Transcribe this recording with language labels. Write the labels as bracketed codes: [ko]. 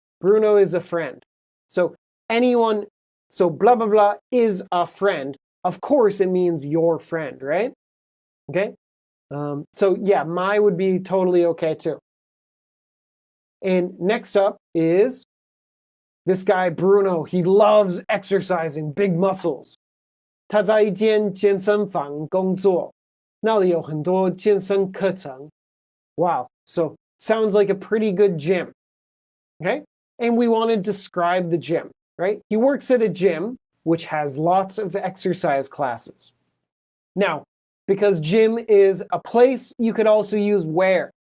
[en] Bruno is a friend. So anyone, so blah, blah, blah is a friend. Of course, it means your friend, right? Okay? So yeah, my would be totally okay too. And next up is this guy, Bruno. He loves exercising, big muscles. [zh] 他在一间健身房工作，那里有很多健身课程。 [en] Wow, so sounds like a pretty good gym. Okay? And we want to describe the gym, right? He works at a gym which has lots of exercise classes. Now, because gym is a place, you could also use where.